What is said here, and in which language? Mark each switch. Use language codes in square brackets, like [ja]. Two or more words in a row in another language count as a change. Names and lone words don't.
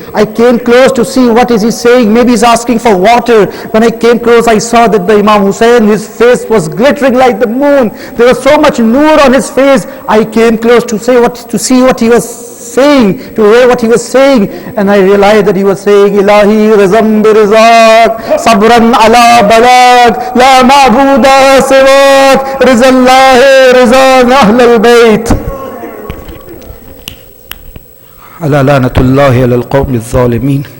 [en] I came close to see what is he saying. Maybe he's asking for water. When I came close, I saw that the Imam Hussain, his face was glittering like the moon. There was so much noor on his face. I came close to see what he was saying, to hear what he was saying, and I realized that he was saying, [ar] إلهي رضاً برضاك، صبراً على بلائك، لا معبود سواك، رضا الله رضانا أهل البيت. ألا لعنة الله على القوم الظالمين.